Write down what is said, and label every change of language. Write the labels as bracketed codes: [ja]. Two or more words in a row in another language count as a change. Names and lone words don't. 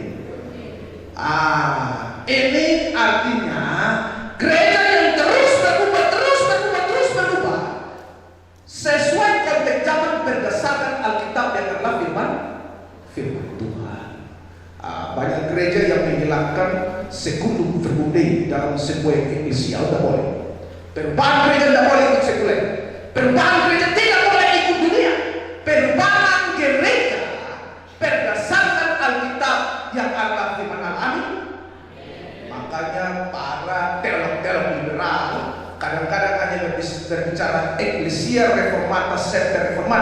[id] Ini artinya gereja yang terus berubah sesuai konteks zaman berdasarkan Alkitab yang adalah firman Tuhan. Banyak gereja yang menghilangkan [la] secundum verbum Dei [id] dalam sebuah eklesia. Tidak boleh. Perubahan gereja tidak boleh ikut sekuler. Perubahan gereja tidak boleh ikut dunia. Perubahan gereja berdasarkan Alkitab yang adalah firman Allah. Makanya para teolog-teolog liberal kadang-kadang hanya berbicara [la] Ecclesia Reformata Semper Reformanda.